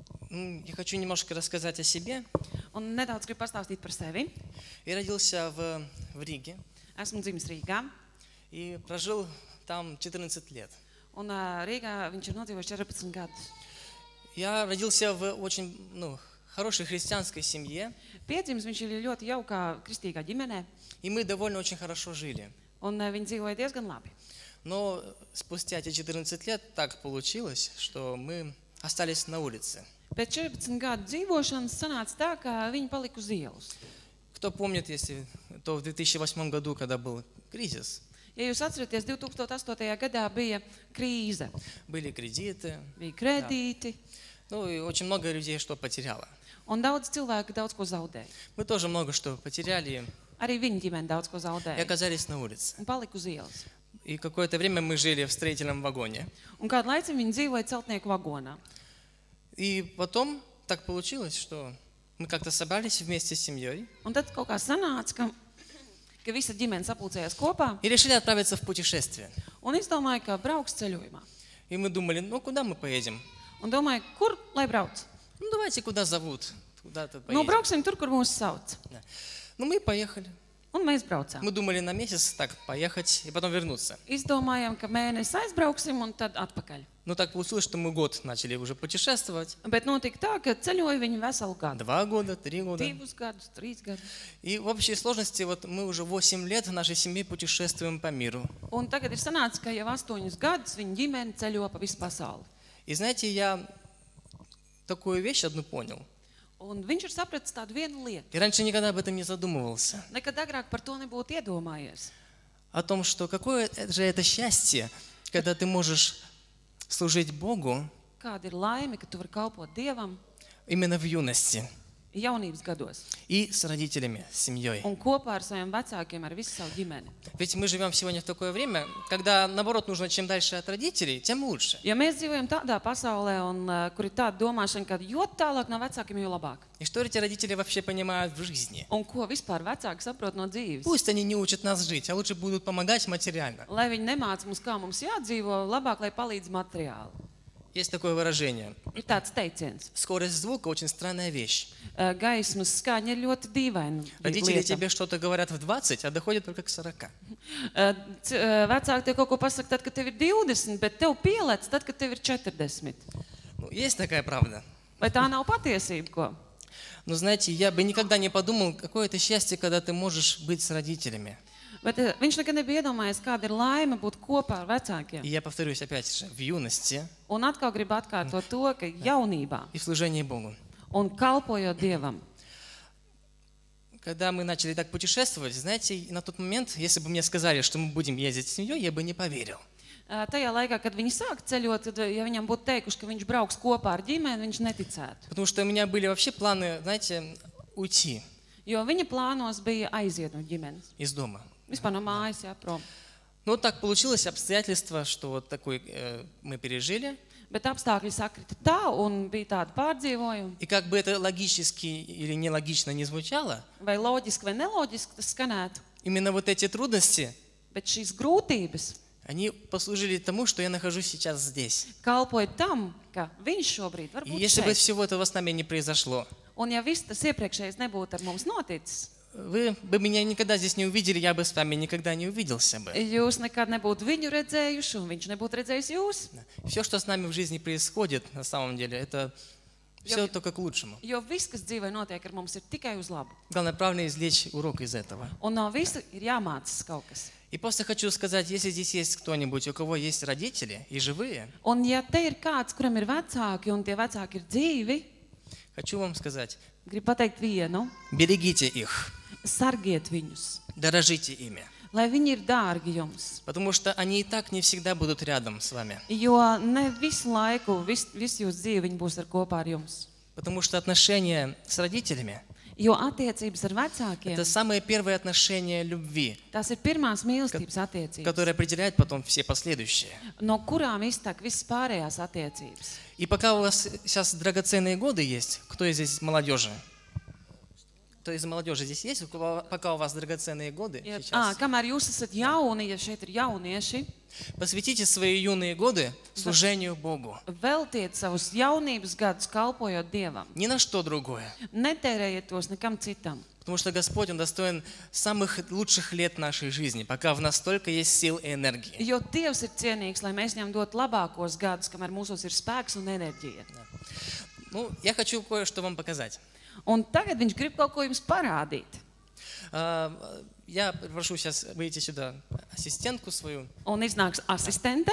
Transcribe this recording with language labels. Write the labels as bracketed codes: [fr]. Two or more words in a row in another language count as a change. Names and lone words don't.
[ru] Я хочу немножко рассказать о себе. [lv] Un nedaudz gribu pastāstīt par sevi. [ru] Я родился в Риге [lv] Esmu dzimis Rīgā, [ru] и прожил там 14 лет. [lv] un Rīgā viņš ir nodzīvojis 14 gadus. [ru] Я родился в очень хорошей христианской семье, [lv] Piedzimis viņš ir ļoti jaukā kristīgā ģimenē, [ru] и мы довольно очень хорошо жили. [lv] un viņi dzīvoja diezgan labi. [ru] Но спустя эти 14 лет так получилось, что мы остались на улице. [lv] Pēc 14 gadu dzīvošanas sanāca tā, ka viņi palika uz ielas. [ru] Кто помнит, если то в 2008 году, когда был кризис, [lv] Ja jūs atceraties, 2008. gadā bija krīze, [ru] были кредиты, [lv] bija kredīti, [ru] и очень много людей что потеряло. [lv] un daudz cilvēku daudz ko zaudēja. [ru] Мы тоже много что потеряли [lv] Arī viņa ģimene daudz ko [ru] и [lv] zaudēja [ru] оказались на улице. [lv] un palika uz ielas. [ru] И какое-то время мы жили в строительном вагоне. [lv] Un kādu laiku viņi dzīvoja celtnieku vagonā. [ru] И потом так получилось, что мы как-то собрались вместе с семьей [lv] Un tad kaut kā sanāca, ka visa ģimene sapulcējās kopā [ru] и решили отправиться в путешествие. [lv] un izdomāja, ka brauks ceļojumā. [ru] И мы думали, куда мы поедем? [lv] Un domāja, kur lai brauc? [ru] Давайте, куда зовут, куда-то [lv] Nu, [ru] поедем. [lv] brauksim tur, kur mūs sauc. [ru] Да. Мы поехали. [lv] Un mēs braucām. [ru] Мы думали на месяц так поехать и потом вернуться. [lv] Izdomājām, ka mēnesi aizbrauksim un tad atpakaļ. [ru] Но так получилось, что мы год начали уже путешествовать. [lv] Bet notika tā, ka ceļoja viņi veselu gadu. [ru] 2 года, 3 года. [lv] 2 gadus, 3 gadus. [ru] И в общей сложности мы уже 8 лет в нашей семье путешествуем по миру. [lv] Un tagad ir sanācis, ka jau 8 gadus viņa ģimene ceļo pa visu pasauli. [ru] И знаете, я такую вещь одну понял. [lv] Un viņš ir sapratis tādu vienu lietu. [ru] И раньше никогда об этом не задумывался. [lv] Nekad agrāk par to nebūtu iedomājies. [ru] О том, что какое же это счастье, когда ты можешь служить Богу [lv] Kāda ir laime, ka tu vari kalpot Dievam [ru] именно в юности [lv] jaunības gados. [ru] и с родителями, с семьей. [lv] Un kopā ar saviem vecākiem, ar visu savu ģimeni. [ru] Ведь мы живем сегодня в такое время, когда, наоборот, нужно чем дальше от родителей, тем лучше. [lv] Ja mēs dzīvojam tādā pasaulē, un kur ir tāda domāšana, ka jo tālāk no vecākiem, jo labāk. [ru] И что эти родители вообще понимают в жизни? [lv] Un ko vispār vecāki saprot no dzīves? [ru] Пусть они не учат нас жить, а лучше будут помогать материально. [lv] Lai viņi nemāca mums, kā mums jādzīvo, labāk, lai palīdz materiāli. [ru] Есть такое выражение. [lv] Ir tāds teiciens. [ru] Скорость звука очень странная вещь. [lv] Gaismas skaņa ir ļoti dīvaina [ru] Родители [lv] lieta. [ru] тебе что-то говорят в 20, а доходят только к 40. [lv] Vecāki tev kaut ko pasaka tad, kad tev ir 20, bet tev pielec tad, kad tev ir 40. [ru] Есть такая правда. [lv] Vai tā nav patiesība, ko? [ru] Но знаете, я бы никогда не подумал, какое это счастье, когда ты можешь быть с родителями. [lv] Bet viņš nekad nebija iedomājies, kāda ir laime būt kopā ar vecākiem. [ru] И я повторюсь опять же, в юности [lv] Un atkal gribu atkārtot to, ka jaunībā [ru] и в служении Богу. [lv] un kalpojot Dievam. [ru] Когда мы начали так путешествовать, знаете, на тот момент, если бы мне сказали, что мы будем ездить с семьей, я бы не поверил. [lv] Tajā laikā, kad viņi sāk ceļot, tad, ja viņam būtu teikuši, ka viņš brauks kopā ar ģimeni, viņš neticētu. [ru] Потому что у меня были вообще планы, знаете, уйти [lv] Jo viņa plānos bija aiziet no ģimenes. [ru] из дома. [lv] Vispār no mājas jāprom. [ru] Но так получилось обстоятельства, что вот такой мы пережили. [lv] Bet apstākļi sakrita tā, un bija tāda pārdzīvojuma. [ru] И как бы это логически или нелогично не звучало, [lv] Vai loģiski vai neloģiski tas skanētu. [ru] именно вот эти трудности, [lv] Bet šīs grūtības [ru] они послужили тому, что я нахожусь сейчас здесь. [lv] kalpoja tam, ka viņš šobrīd var [ru] И [lv] būt [ru] если бы [lv] šeit. [ru] всего этого с нами не произошло, [lv] Un ja viss tas iepriekšējais nebūtu ar mums noticis, [ru] вы бы меня никогда здесь не увидели, я бы с вами никогда не увиделся бы. [lv] jūs nekad nebūtu viņu redzējuši, un viņš nebūtu redzējis jūs. [ru] Все, что с нами в жизни происходит, на самом деле, это все только к лучшему. [lv] Jo viss, kas dzīvē notiek ar mums, ir tikai uz labu. [ru] Главное, правильно извлечь урок из этого. [lv] Un no visa ir jāmācas kaut kas. [ru] И просто хочу сказать, если здесь есть кто-нибудь, у кого есть родители и живые, [lv] Un ja te ir kāds, kuram ir vecāki, un tie vecāki ir dzīvi, [ru] хочу вам сказать, [lv] gribu pateikt vienu, [ru] берегите их, [lv] sargiet viņus, [ru] дорожите ими. [lv] lai viņi ir dārgi jums. [ru] Потому что они и так не всегда будут рядом с вами. [lv] Jo ne visu laiku, visu jūsu dzīvi viņi būs ar kopā ar jums. [ru] Потому что отношения с родителями [lv] Jo attiecības ar – vecākiem, [ru] это самые первые отношения любви, [lv] tās ir pirmās mīlestības attiecības, [ru] которые определяют потом все последующие. [lv] no kurām iztek visas pārējās attiecības. [ru] И пока у вас сейчас драгоценные годы есть, кто из здесь молодежи? кто из молодежи здесь есть, пока у вас драгоценные годы [lv] Ja, [ru] сейчас, [lv] kamēr jūs esat jauni, ja šeit ir jaunieši, [ru] посвятите свои юные годы служению Богу. [lv] veltiet savus jaunības gadus kalpojot Dievam. [ru] Ни на что другое. [lv] Netērējiet tos nekam citam. [ru] Потому что Господь, Он достоин самых лучших лет нашей жизни, пока в нас столько есть сил и энергии. [lv] Jo Dievs ir cienīgs, lai mēs viņam dotu labākos gadus, kamēr mūsos ir spēks un enerģija. [ru] Ну, я хочу кое-что вам показать. [lv] Un tagad viņš grib kaut ko jums parādīt. [ru] Я прошу сейчас выйти сюда ассистентку свою. [lv] Un iznāks asistente.